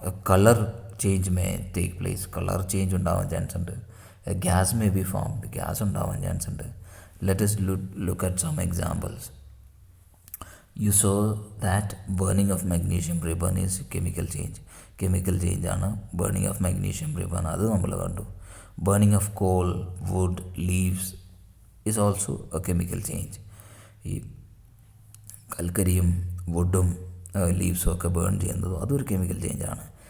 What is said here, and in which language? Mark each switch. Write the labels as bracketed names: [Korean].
[English] colour change may take place, [Malayalam] colour change ഉണ്ടാവാൻ chance ഉണ്ട്. [English] gas may be formed, [Malayalam] gas ഉണ്ടാവാൻ chance ഉണ്ട്. [English] Let us look at some examples. You saw that burning of magnesium ribbon is chemical change. [Malayalam] Chemical ചേഞ്ചാണ് burning of magnesium ribbon, അത് നമ്മൾ കണ്ടു. [English] Burning of coal, wood, leaves is also a chemical change. [Malayalam] ഈ കൽക്കരിയും വുഡും ലീവ്സും ഒക്കെ burn ചെയ്യുന്നതും അതൊരു chemical ചേഞ്ചാണ്.